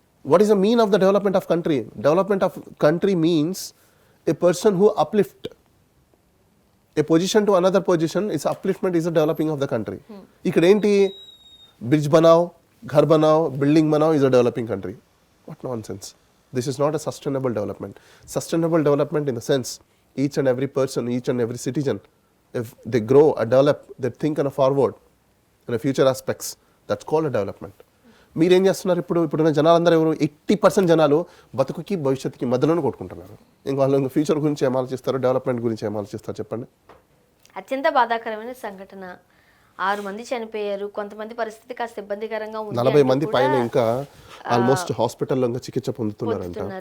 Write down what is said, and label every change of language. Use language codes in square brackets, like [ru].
[en] What is the mean of the development of country? Development of country means a person who uplift a position to another position. Is upliftment is the developing of the country. [te] ఇక్కడ ఏంటి? [hi] Bridge బనావ్, Ghar బనావ్, building బనావ్ [en] is a developing country. What nonsense. This is not a sustainable development. Sustainable development in the sense each and every person, each and every citizen, if they grow or develop, they think in a forward, in a future aspects, that's called a development. [te] మీరేం చేస్తున్నారు ఇప్పుడున్న జనాలందరూ ఎవరు 80% జనాలు బతుకుకి భవిష్యత్తుకి మధ్యలోనే కొట్టుకుంటున్నారు. ఇంక వాళ్ళు ఇంకా ఫ్యూచర్ గురించి ఏం ఆలోచిస్తారు, డెవలప్మెంట్ గురించి ఏం ఆలోచిస్తారు చెప్పండి. అత్యంత బాధాకరమైన సంఘటన, 6 మంది చనిపోయారు. కొంతమంది పరిస్థితి కాస్త ఇబ్బందికరంగా ఉంది. 40 మంది పైన ఇంకా ఆల్మోస్ట్ హాస్పిటల్లో ఇంకా చికిత్స పొందుతున్నారంట.